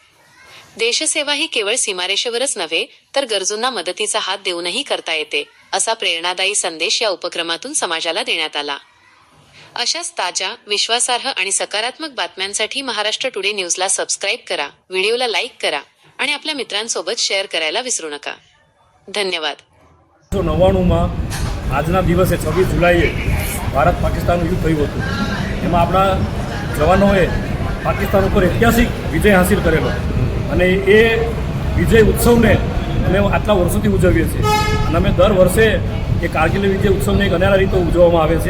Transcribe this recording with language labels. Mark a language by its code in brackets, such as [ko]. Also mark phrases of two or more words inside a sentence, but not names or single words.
[mr] देशसेवा ही केवळ सीमारेषेवरच नव्हे तर गरजूंना मदतीचा हात देऊनही करता येते, असा प्रेरणादायी संदेश या उपक्रमातून समाजाला देण्यात आला. अशाच ताज्या, विश्वासार्ह आणि सकारात्मक बातम्यांसाठी महाराष्ट्र टुडे न्यूजला सबस्क्राईब करा, व्हिडिओला लाईक करा आणि आपल्या मित्रांसोबत शेअर करायला विसरू नका. धन्यवाद. [gu] 1999 આજના દિવસે 26 જુલાઈએ ભારત પાકિસ્તાનનું યુદ્ધ થયું હતું. એમાં આપણા જવાનોએ પાકિસ્તાન ઉપર ઐતિહાસિક વિજય હાંસિલ કરેલો અને એ વિજય ઉત્સવને અમે આટલા વર્ષોથી ઉજવીએ છીએ અને અમે દર વર્ષે એ કારગિલ વિજય ઉત્સવને એક અનેરા રીતે ઉજવવામાં આવે છે.